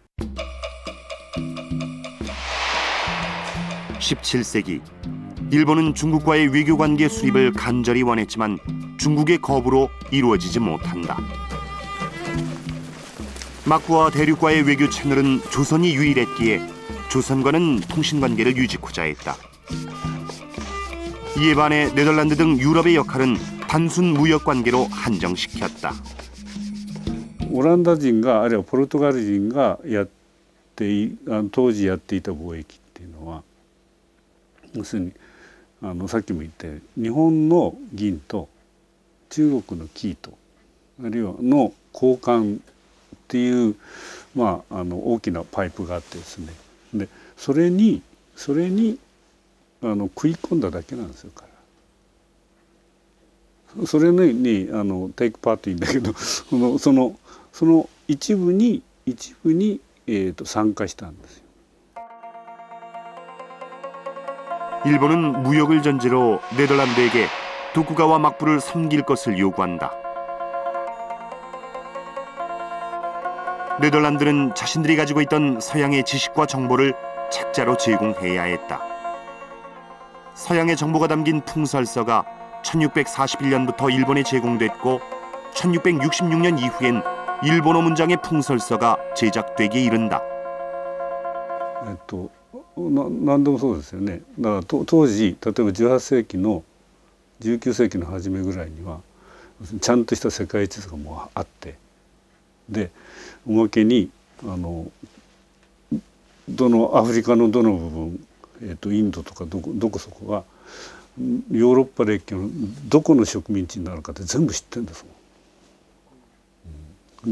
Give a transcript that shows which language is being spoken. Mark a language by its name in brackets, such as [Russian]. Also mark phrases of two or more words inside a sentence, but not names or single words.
[Korean] 17세기 일본은 중국과의 외교관계 수립을 간절히 원했지만 중국의 거부로 이루어지지 못한다. 막부와 대륙과의 외교 채널은 조선이 유일했기에 조선과는 통신관계를 유지코자 했다. 이에 반해 네덜란드 등 유럽의 역할은 단순 무역관계로 한정시켰다. [Japanese] オランダ人があるいはポルトガル人が当時やっていた貿易っていうのは要するにさっきも言ったように日本の銀と中国の生糸あるいはの交換っていう大きなパイプがあってですね、でそれに食い込んだだけなんですよ彼は。それに [English] take part [Japanese] いいんだけどその一部に参加したんですよ。 [Korean] 일본은 무역을 전제로 네덜란드에게 도쿠가와 막부를 섬길 것을 요구한다. 네덜란드는 자신들이 가지고 있던 서양의 지식과 정보를 책자로 제공해야 했다. 서양의 정보가 담긴 풍설서가 1641년부터 일본에 제공됐고 1666년 이후엔 일본어 문장의 풍설서가 제작되기에 이른다. [Japanese] 何でもそうですよね。だから当時例えば18世紀の19世紀の初めぐらいにはちゃんとした世界地図がもうあって、でおまけにどのアフリカのどの部分、インドとかどこそこがヨーロッパ列強のどこの植民地になるかって全部知ってるんですもん。